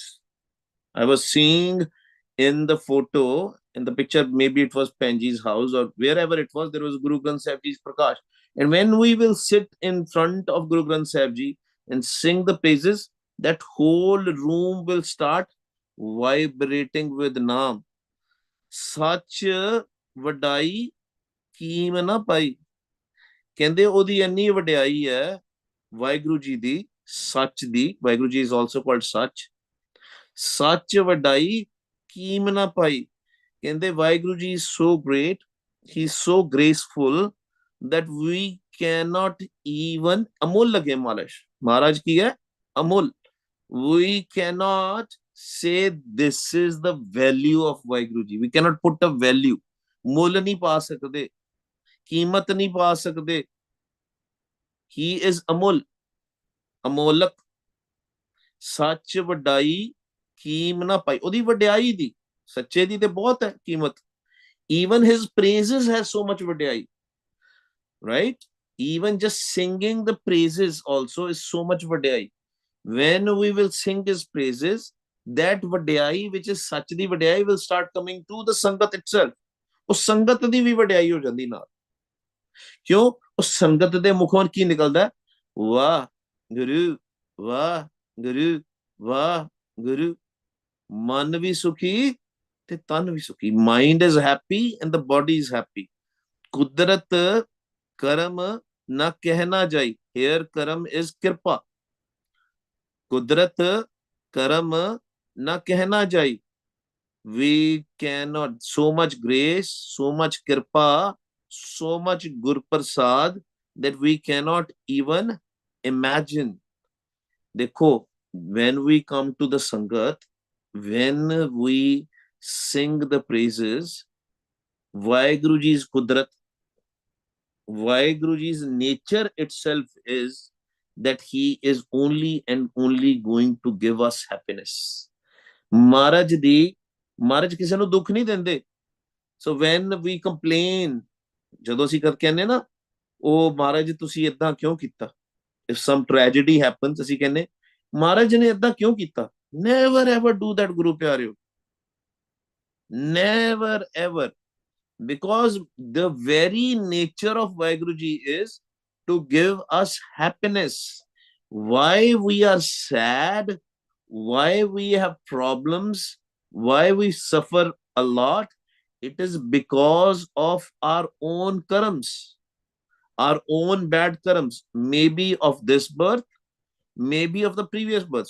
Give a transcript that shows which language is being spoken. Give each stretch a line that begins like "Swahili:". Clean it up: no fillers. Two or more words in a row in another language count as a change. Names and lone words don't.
English: I was seeing in the photo, in the picture, maybe it was Penji's house or wherever it was, there was Guru Granth Sahib Ji's Prakash. And when we will sit in front of Guru Granth Sahib Ji and sing the praises, that whole room will start vibrating with Naam.
Punjabi: ਸਚ ਵਡਾਈ ਕੀਮ ਨਾ ਪਾਈ, ਕਹਿੰਦੇ ਉਹਦੀ ਇੰਨੀ ਵਡਿਆਈ ਹੈ ਵਾਹਿਗੁਰੂ ਜੀ ਦੀ, ਸੱਚ ਦੀ.
English: ਵਾਹਿਗੁਰੂ ਜੀ is also called ਸੱਚ.
Punjabi: ਸੱਚ ਵਡਾਈ ਕੀਮ ਨਾ ਪਾਈ, ਕਹਿੰਦੇ ਵਾਹਿਗੁਰੂ ਜੀ
English: is so great, he is so graceful that we cannot even,
Punjabi: ਅਮੁੱਲ ਲਗੇ ਮਹਾਰਾਜ. ਮਹਾਰਾਜ ਕੀ ਹੈ? ਅਮੁੱਲ.
English: We cannot say this is the value of Waheguru Ji. We cannot put a value.
Hindi: ਮੁੱਲ नहीं पा सकते, कीमत नहीं पा सकते.
English: He is
Punjabi: ਅਮੁੱਲ, ਅਮੋਲਕ. ਸਚ ਵਡਾਈ ਕੀਮ ਨਾ ਪਾਈ. ਉਹਦੀ ਵਡਿਆਈ ਦੀ, ਸੱਚੇ ਦੀ ਤੇ ਬਹੁਤ ਹੈ ਕੀਮਤ.
English: Even his praises has so much ਵਡਿਆਈ, right? Even just singing the praises also is so much ਵਡਿਆਈ. When we will sing his praises, that ਵਡਿਆਈ which is
Punjabi: ਸੱਚ ਦੀ ਵਡਿਆਈ
English: will start coming to the ਸੰਗਤ itself.
Punjabi: ਉਸ ਸੰਗਤ ਦੀ ਵੀ ਵਡਿਆਈ ਹੋ ਜਾਂਦੀ ਨਾਲ. ਕਿਉਂ? ਉਸ ਸੰਗਤ ਦੇ ਮੁਖੋਂ ਕੀ ਨਿਕਲਦਾ? ਵਾਹ ਗੁਰੂ, ਵਾਹ ਗੁਰੂ, ਵਾਹ ਗੁਰੂ. ਮਨ ਵੀ ਸੁਖੀ ਤੇ ਤਨ ਵੀ ਸੁਖੀ.
English: Mind is happy and the body is happy.
Punjabi: ਕੁਦਰਤ ਕਰਮ ਨਾ ਕਹਿਣਾ ਜਾਈ.
English: Here karam is kirpa.
Punjabi: ਕੁਦਰਤ ਕਰਮ ਨਾ ਕਹਿਣਾ ਜਾਈ.
English: We cannot, so much grace, so much kirpa, so much
Punjabi: ਗੁਰ ਪ੍ਰਸਾਦ
English: that we cannot even imagine. Dekho, when we come to the sangat, when we sing the praises, Vaheguru Ji's kudrat, Vaheguru Ji's nature itself is that he is only and only going to give us happiness.
Punjabi: ਮਹਾਰਾਜ ਦੀ, ਮਹਾਰਾਜ ਕਿਸੇ ਨੂੰ ਦੁੱਖ ਨਹੀਂ ਦਿੰਦੇ.
English: So when we complain,
Punjabi: ਜਦੋਂ ਅਸੀਂ ਕਹਿੰਦੇ ਨਾ ਉਹ ਮਹਾਰਾਜ ਤੁਸੀਂ ਏਦਾਂ ਕਿਉਂ ਕੀਤਾ,
English: If some tragedy happens,
Punjabi: ਅਸੀਂ ਕਹਿੰਦੇ ਮਹਾਰਾਜ ਨੇ ਏਦਾਂ ਕਿਉਂ ਕੀਤਾ.
English: Never ever do that
Punjabi: ਗੁਰੂ ਪਿਆਰਿਓ,
English: Never ever. Because the very nature of Waheguru Ji is to give us happiness. Why we are sad, why we have problems, why we suffer a lot, it is because of our own karams, our own bad karams, maybe of this birth, maybe of the previous birth.